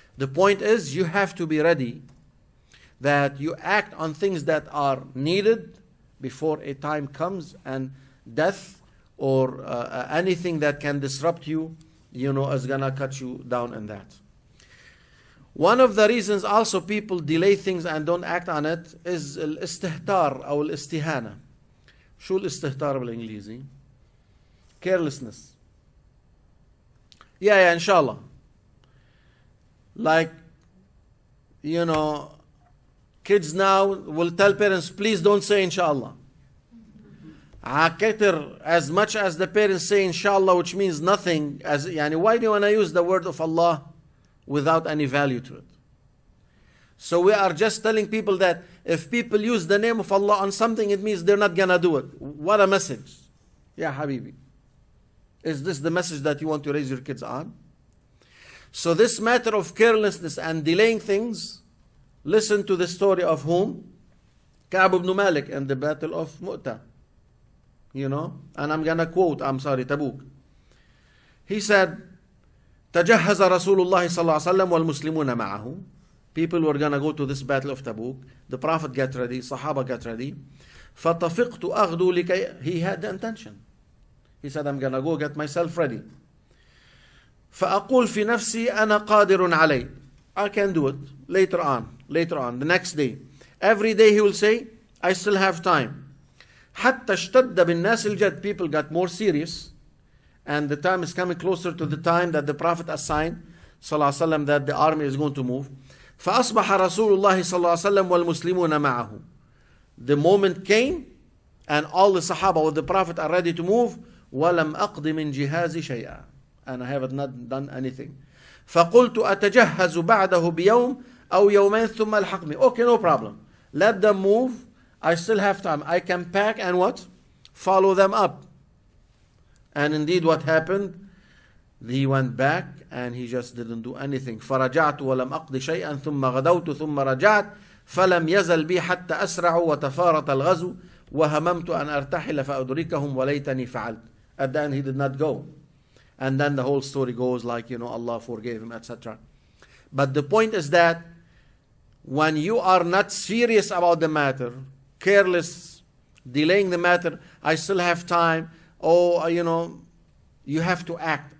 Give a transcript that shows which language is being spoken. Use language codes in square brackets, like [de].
[en] The point is, you have to be ready that you act on things that are needed before a time comes and death or anything that can disrupt you, you know, is gonna cut you down in that. One of the reasons also people delay things and don't act on it is [ar] الاستهتار أو الاستهانة. شو الاستهتار بالإنجليزي? [en] Carelessness. Yeah, inshallah. Like, you know, kids now will tell parents, please don't say inshallah. As much as the parents say inshallah, which means nothing, as yani, why do you want to use the word of Allah without any value to it? So we are just telling people that if people use the name of Allah on something, it means they're not gonna do it. What a message. Ya Habibi. Is this the message that you want to raise your kids on? So this matter of carelessness and delaying things, listen to the story of whom? Ka'b ibn Malik in the battle of Mu'tah. You know, and I'm gonna quote, Tabuk. He said, [ar] تجهز رسول الله صلى الله عليه وسلم والمسلمون معه. [en] People were gonna go to this battle of Tabuk. The Prophet got ready, Sahaba got ready. [ar] فطفقت أغدو لكي, [en] he had the intention. He said, I'm gonna go get myself ready. [ar] فأقول في نفسي أنا قادر عليه. [en] I can do it later on, the next day. Every day he will say, I still have time. [ar] حتى اشتد بالناس الجد. [en] People got more serious. And the time is coming closer to the time that the Prophet assigned, [ar] صلى الله عليه وسلم, [en] that the army is going to move. [ar] فأصبح رسول الله صلى الله عليه وسلم والمسلمون معه. [en] The moment came, and all the Sahaba with the Prophet are ready to move. [ar] ولم أقض من جهازي شيئا. [en] And I have not done anything. [ar] فقلت أتجهز بعده بيوم أو يومين ثم الحقني. [en] Okay, no problem. Let them move. I still have time. I can pack and what? Follow them up. And indeed what happened? He went back and he just didn't do anything. [ar] فرجعت ولم أقض شيئا ثم غدوت ثم رجعت فلم يزل بي حتى أسرع وتفارط الغزو وهممت أن أرتحل فأدركهم وليتني فعلت. [en] At the end he did not go. And then the whole story goes like, you know, Allah forgave him, etc. But the point is that when you are not serious about the matter, careless, delaying the matter, I still have time, oh, you know, you have to act.